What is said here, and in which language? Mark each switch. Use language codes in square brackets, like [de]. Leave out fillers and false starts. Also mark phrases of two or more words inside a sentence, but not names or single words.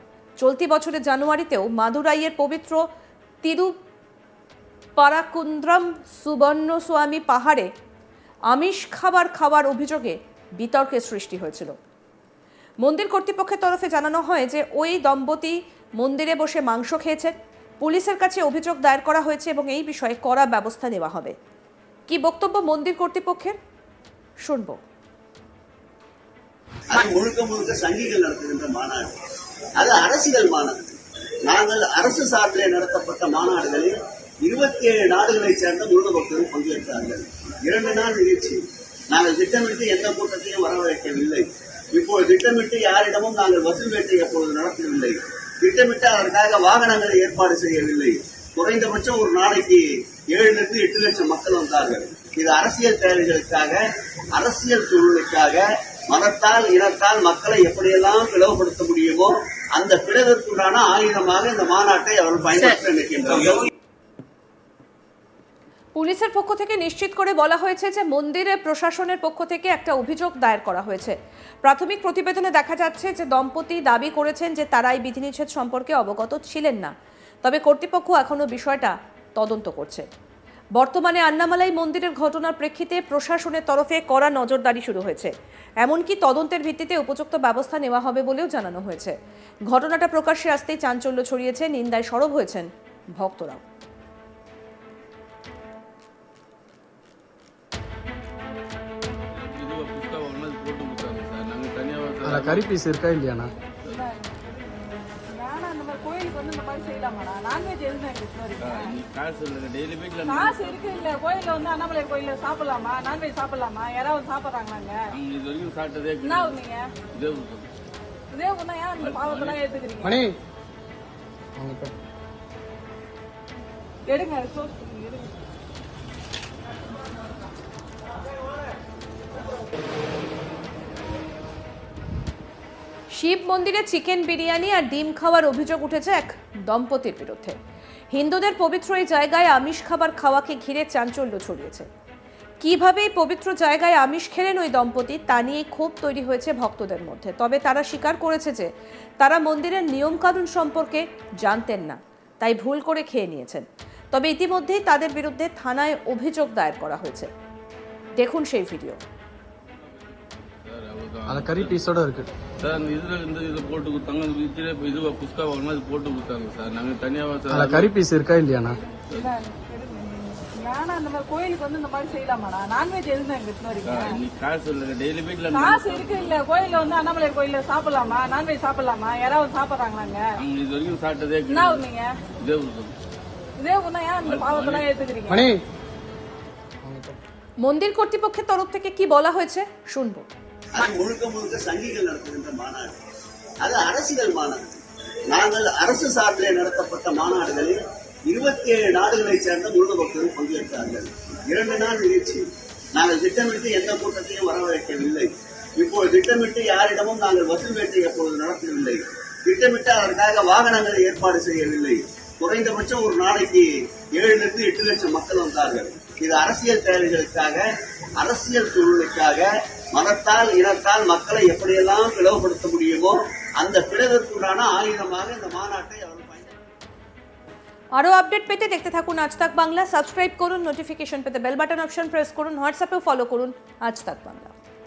[bn] চলতি বছরের জানুয়ারিতেও মাদুরাইয়ের পবিত্র তিরুপারাকুন্দ্রম সুবর্ণস্বামী পাহাড়ে আমিষ খাওয়ার অভিযোগে বিতর্কের সৃষ্টি হয়েছিল। মন্দির কর্তৃপক্ষের তরফে জানানো হয় যে ওই দম্পতি মন্দিরে বসে মাংস খেয়েছেন। পুলিশের কাছে অভিযোগ দায়ের করা হয়েছে এবং এই বিষয়ে কড়া ব্যবস্থা নেওয়া হবে। কি বক্তব্য মন্দির কর্তৃপক্ষের শুনবো। [ta] முழுக்க முழுக்க சங்கிகள் நடத்துகின்ற மாநாடு, அது அரசியல் மாநாடு. நாங்கள் அரசு சார்பிலே நடத்தப்பட்ட மாநாடுகளில் 27 நாடுகளைச் சேர்ந்த முருக பக்தர்கள் பங்கேற்றார்கள். 2 நாள் நிகழ்ச்சி. நாங்கள் திட்டமிட்டு எந்த கூட்டத்தையும் வரவழைக்கவில்லை. இப்போது திட்டமிட்டு யாரிடமும் நாங்கள் வசூல் வேட்டை எப்போது நடத்தவில்லை. திட்டமிட்டு அதற்காக வாகனங்களை ஏற்பாடு செய்யவில்லை. குறைந்தபட்சம் ஒரு நாளைக்கு 7 to 8 லட்சம் மக்கள் வந்தார்கள். இது அரசியல் தேவைகளுக்காக, அரசியல் சூழலுக்காக, மதத்தால் இனத்தால் மக்களை எப்படியெல்லாம் பிளவுபடுத்த முடியுமோ அந்த பிளவிற்குண்டான ஆயுதமாக இந்த மாநாட்டை அவர்கள் பயன்படுத்த நினைக்கின்றார்கள். [bn] পুলিশের পক্ষ থেকে নিশ্চিত করে বলা হয়েছে যে মন্দিরে প্রশাসনের পক্ষ থেকে একটা অভিযোগ দায়ের করা হয়েছে। প্রাথমিক প্রতিবেদনে দেখা যাচ্ছে যে দম্পতি দাবি করেছেন যে তারা এই বিধিনিষেধ সম্পর্কে অবগত ছিলেন না, তবে কর্তৃপক্ষ এখনো বিষয়টা তদন্ত করছে। বর্তমানে আন্নামালাই মন্দিরের ঘটনার প্রেক্ষিতে প্রশাসনের তরফে কড়া নজরদারি শুরু হয়েছে, এমনকি তদন্তের ভিত্তিতে উপযুক্ত ব্যবস্থা নেওয়া হবে বলেও জানানো হয়েছে। ঘটনাটা প্রকাশ্যে আসতেই চাঞ্চল্য ছড়িয়েছে, নিন্দায় সরব হয়েছেন ভক্তরাও। [ta] இது புஸ்தகம் ஒன்று போட்டு கொடுத்தாங்க சார். நாங்கள் தனியாக அதில் கறி பீஸ் இருக்கா இல்லையாண்ணா? வேணாம், இந்த மாதிரி கோயிலுக்கு வந்து இந்த மாதிரி செய்யலாமாடா? நான்வெஜ் எதுவும் எங்களுக்கு வரைக்கும் நீ காசு இல்லைங்க, டெய்லி வீட்டில் காசு இருக்கு இல்ல? கோயில்ல வந்து அண்ணாமலை கோயில்ல சாப்பிடலாமா? நான்வெஜ் சாப்பிடலாமா? யாராவது சாப்பிடுறாங்களாங்க? நாங்கள் இது வரைக்கும் சாப்பிட்டதே என்ன நீங்க இதே இதே ஒண்ணா ஏன் இந்த பாவத்தெல்லாம் ஏத்துக்கிறீங்க? மணி அவங்க இப்ப எடுங்க, சோர்ஸ் எடுங்க. [bn] শিব মন্দিরে চিকেন বিরিয়ানি আর ডিম খাওয়ার অভিযোগ উঠেছে এক দম্পতির বিরুদ্ধে। হিন্দুদের পবিত্র এই জায়গায় আমিষ খাবার খাওয়াকে ঘিরে চাঞ্চল্য ছড়িয়েছে। কিভাবে এই পবিত্র জায়গায় আমিষ খেলেন ওই দম্পতি তা নিয়ে ক্ষোভ তৈরি হয়েছে ভক্তদের মধ্যে। তবে তারা স্বীকার করেছে যে তারা মন্দিরের নিয়মকানুন সম্পর্কে জানতেন না, তাই ভুল করে খেয়ে নিয়েছেন। তবে ইতিমধ্যেই তাদের বিরুদ্ধে থানায় অভিযোগ দায়ের করা হয়েছে। দেখুন সেই ভিডিও। [ta] அதில் கறி பீஸோட இருக்கு சார். அந்த இதில் போட்டு கொடுத்தாங்க, இதில் இது புஸ்தகம் ஒன்று அது போட்டு கொடுத்தாங்க சார். நாங்கள் தனியாக அதில் கறி பீஸ் இருக்கா இல்லையாண்ணா? வேணாம், இந்த மாதிரி கோயிலுக்கு வந்து இந்த மாதிரி செய்யலாமாடா? நான்வெஜ் எதுவும் எங்களுக்கு வரைக்கும் நீ காசு இல்லைங்க, டெய்லி வீட்டில் காசு இருக்கு இல்ல? கோயில்ல வந்து அண்ணாமலை கோயில்ல சாப்பிடலாமா? நான்வெஜ் சாப்பிடலாமா? யாராவது சாப்பிடுறாங்களாங்க? நாங்கள் இது வரைக்கும் சாப்பிட்டதே என்ன நீங்க இதே இதே ஒண்ணா ஏன் இந்த பாவத்தெல்லாம் ஏத்துக்கிறீங்க? மணி [bn] মন্দির কর্তৃপক্ষের তরফ থেকে কি বলা হয়েছে শুনবো। [ta] அது முழுக்க முழுக்க சங்கிகள் நடத்துகின்ற மாநாடு. அது அரசியல் மாநாடு. நாங்கள் அரசு சார்பிலே நடத்தப்பட்ட மாநாடுகளில் 27 நாடுகளைச் சேர்ந்த முருக பக்தர்கள் பங்கேற்றார்கள். 2 நாள் நிகழ்ச்சி. நாங்கள் திட்டமிட்டு எந்த கூட்டத்தையும் வரவழைக்கவில்லை. இப்போது திட்டமிட்டு யாரிடமும் நாங்கள் வசூல் வேட்டை எப்பொழுது நடத்தவில்லை. திட்டமிட்டு அதற்காக வாகனங்களை ஏற்பாடு செய்யவில்லை. குறைந்தபட்சம் ஒரு நாளைக்கு 7 to 8 லட்சம் மக்கள் வந்தார்கள். இது அரசியல் தேவைகளுக்காக, அரசியல் சூழலுக்காக, மதத்தால் இனத்தால் மக்களை எப்படியெல்லாம் பிளவுபடுத்த முடியுமோ அந்த பிளவிற்குண்டான ஆயுதமாக இந்த மாநாட்டை அவர் [bn] আরো আপডেট পেতে দেখতে থাকুন আজ তাক বাংলা। সাবস্ক্রাইব করুন, নোটিফিকেশন পেতে [en] bell button option press [bn] করুন, হোয়াটসঅ্যাপেও ফলো করুন আজ তাক বাংলা।